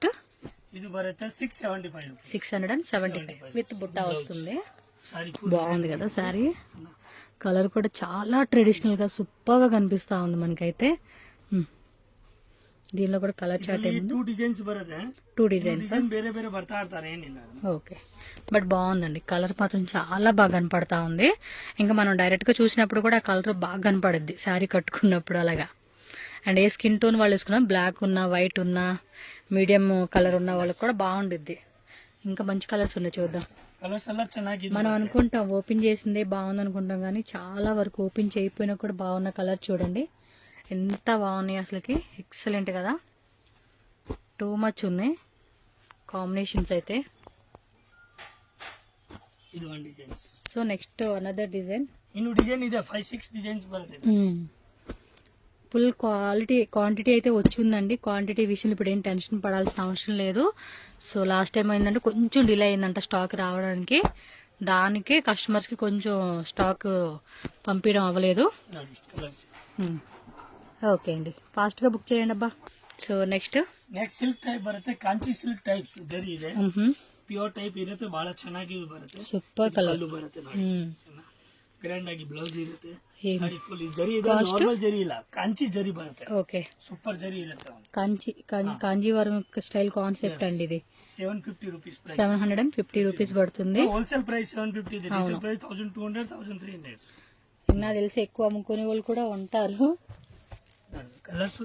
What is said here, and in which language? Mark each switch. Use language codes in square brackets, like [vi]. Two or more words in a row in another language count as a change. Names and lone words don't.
[kn] ఇది బರುತ್ತೆ [te] 675 విత్ బుట్ట వస్తుంది. బాగుంది కదా సారీ. కలర్ కూడా చాలా ట్రెడిషనల్ గా సూపర్ గా కనిపిస్తా ఉంది మనకైతే. దీనిలో కూడా [en] colour chart two designs [kn] బರುತ್ತೆ. [en] two designs [kn] ಬೇರೆ ಬೇರೆ ಬರ್ತಾ ಇರ್ತಾರೆ ಏನಿಲ್ಲ. [te] ఓకే, బట్ బాగుందండి. కలర్ మాత్రం చాలా బాగా కనపడతా ఉంది. ఇంకా మనం డైరెక్ట్ గా చూసినప్పుడు కూడా ఆ కలర్ బాగా కనపడుద్ది శారీ కట్టుకున్నప్పుడు అలాగా. అండ్ ఏ [en] skin tone [te] వాళ్ళు వేసుకున్నా, బ్లాక్ ఉన్నా, వైట్ ఉన్నా, [en] medium colour [te] ఉన్న వాళ్ళకి కూడా బాగుండిద్ది. ఇంకా మంచి కలర్స్ ఉన్నాయి, చూద్దాం. మనం అనుకుంటాం ఓపెన్ చేసిందే బాగుంది అనుకుంటాం, కానీ చాలా వరకు ఓపెన్ చేయకపోయినా కూడా బాగున్న కలర్ చూడండి ఎంత బాగున్నాయి అసలుకి. ఎక్సలెంట్ కదా, [en] too much [te] ఉన్నాయి కాంబినేషన్స్ అయితే. [en] so next another design. [kn] ಇನ್ನು ಡಿಸೈನ್ ಇದೆ 5-6 ಡಿಸೈನ್ಸ್ ಬರುತ್ತೆ. [en] full quantity [te] అయితే వచ్చిందండి. క్వాంటిటీ విషయంలో ఇప్పుడు ఏం టెన్షన్ పడాల్సిన అవసరం లేదు. సో [en] last time [te] ఏంటంటే కొంచెం డిలే అయిందంట స్టాక్ రావడానికి. దానికే కస్టమర్స్కి కొంచెం స్టాక్ పంపించడం అవ్వలేదు. ఓకే అండి, ఫాస్ట్గా బుక్ చేయండి అబ్బా. [en] so next silk type [kn] ಬರುತ್ತೆ. ಕಾಂಚಿ [en] silk types [kn] ಜರಿ ಇದೆ. [en] pure type [kn] ಇರುತ್ತೆ, ಬಹಳ ಚೆನ್ನಾಗಿ ಬರುತ್ತೆ. [en] super colour [kn] ಬರುತ್ತೆ ನೋಡಿ, ಗ್ರ್ಯಾಂಡ್ ಆಗಿ ಬ್ಲೌಸ್ ಇರುತ್ತೆ. ಸಾರಿ ಫುಲ್ ಜರಿ ಇದೆ, ನಾರ್ಮಲ್ ಜರಿ ಇಲ್ಲ, ಕಾಂಚಿ ಜರಿ ಬರುತ್ತೆ. [te] ఓకే, [kn] ಸೂಪರ್ ಜರಿ ಇರುತ್ತೆ. [te] కాంజీవరం [en] style concept [te] అండి ఇది. 750 రూపీస్, 750 రూపీస్ పడుతుంది. [en] wholesale price 750, retail price 1200, 1300. [te] నాకు తెలిసి ఎక్కువ అమ్ముకునే వాళ్ళు కూడా ఉంటారు. కలర్స్